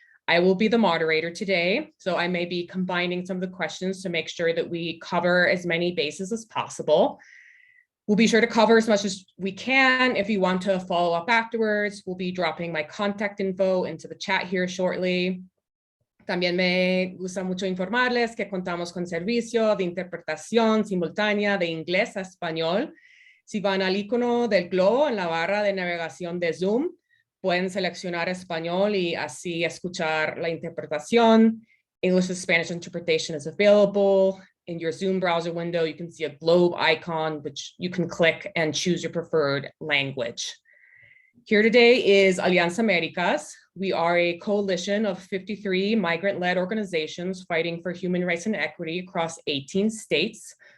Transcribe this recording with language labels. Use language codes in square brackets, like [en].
[en] I will be the moderator today, so I may be combining some of the questions to make sure that we cover as many bases as possible. We'll be sure to cover as much as we can. If you want to follow up afterwards, we'll be dropping my contact info into the chat here shortly. [es] También me gusta mucho informarles que contamos con servicio de interpretación simultánea de inglés a español. Si van al icono del globo en la barra de navegación de Zoom, pueden seleccionar español y así escuchar la interpretación. [en] English to Spanish interpretation is available. In your Zoom browser window, you can see a globe icon, which you can click and choose your preferred language. Here today is Alianza Americas. We are a coalition of 53 migrant-led organizations fighting for human rights and equity across 18 states.